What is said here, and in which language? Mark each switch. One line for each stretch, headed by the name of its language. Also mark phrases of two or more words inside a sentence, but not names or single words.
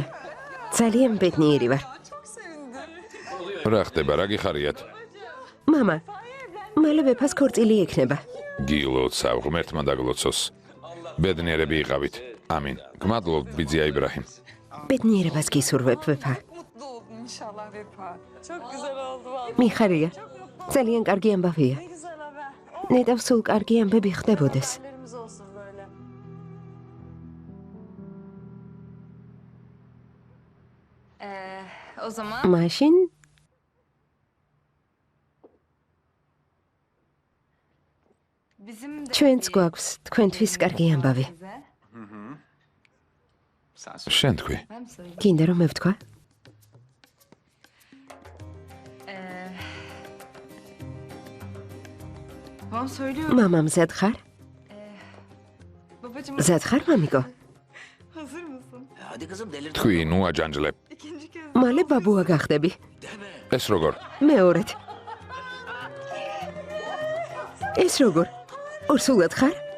Georgian: ძალიან ბედნიერი ვარ. რა ხდება, რა გიხარიათ? მამა, მალე ვეფას ქორწილი ექნება. გილოცა, ღმერთმა დაგლოცოს. ბედნიერები იყავით. ამინ. გმადლობ, ბიძია იბრაჰიმ. ბედნიერებას გისურვებ, ვეფა.
Turkish: Mutlu oldun inşallah Vefa. Çok güzel oldu vallahi.
Georgian: მიხარია. ძალიან კარგი ამბავია.
Turkish: Ne güzel haber.
Georgian: ნედავ სულ კარგი ამბები ხდებოდეს.
Turkish: Haberimiz olsun böyle. O zaman
Georgian: მაშინ
Turkish: bizim de
Georgian: ჩვენც გვაქვს თქვენთვის კარგი ამბავი. შენ თქვი.
Turkish: Ben mi söyleyeyim?
Georgian: გინდა რომ მევთქვა?
Turkish: Tamam söylüyorum.
Georgian: მამა მზად ხარ?
Turkish: Babacığım
Georgian: მზად ხარ, მამიკო?
Turkish: hazır mısın?
Georgian: თქვი, ნუ აჯანჯლებ.
Turkish: İkinci kez.
Georgian: მალე ბაბუა გახდები. ეს როგორ? მეორედ. ეს როგორ? ორსულად ხარ?